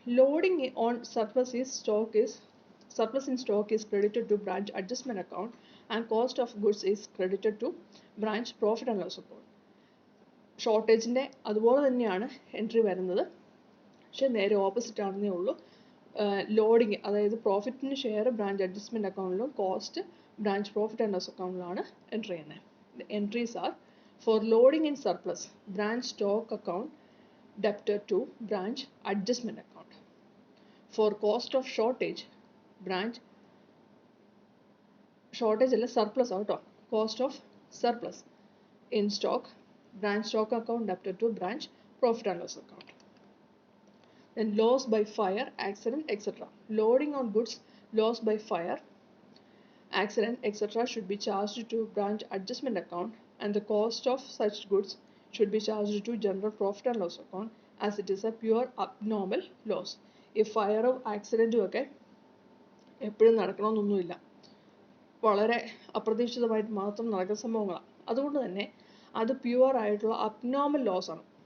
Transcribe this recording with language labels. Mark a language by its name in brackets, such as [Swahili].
[English] Loading on surplus in stock is credited to branch adjustment account and cost of goods is credited to branch profit and loss account. [Malayalam] ഷോർട്ടേജിൻ്റെ അതുപോലെ തന്നെയാണ് entry വരുന്നത്, പക്ഷെ നേരെ opposite ആണെന്നേ ഉള്ളൂ. Loading, അതായത് പ്രോഫിറ്റിൻ്റെ share branch adjustment അക്കൗണ്ടിലും cost branch profit and loss അക്കൗണ്ടിലാണ് entry ചെയ്യുന്നത്. [English] The entries are for loading in surplus, branch stock account debtor to branch adjustment account. For cost of shortage, branch അല്ല surplus ആട്ടോ, cost of surplus in stock, branch stock account debtor to branch profit and loss account. Then loss by fire, accident, etc. Loading on goods loss by fire, accident, etc. should be charged to branch adjustment account and the cost of such goods should be charged to general profit and loss account as it is a pure abnormal loss. [Malayalam] ഈ ഫയറും ആക്സിഡൻറ്റും ഒക്കെ എപ്പോഴും നടക്കണമെന്നൊന്നുമില്ല, വളരെ അപ്രതീക്ഷിതമായിട്ട് മാത്രം നടക്കുന്ന സംഭവങ്ങളാണ്. അതുകൊണ്ട് തന്നെ അത് പ്യുവർ ആയിട്ടുള്ള അബ്നോർമൽ ലോസ് ആണ്.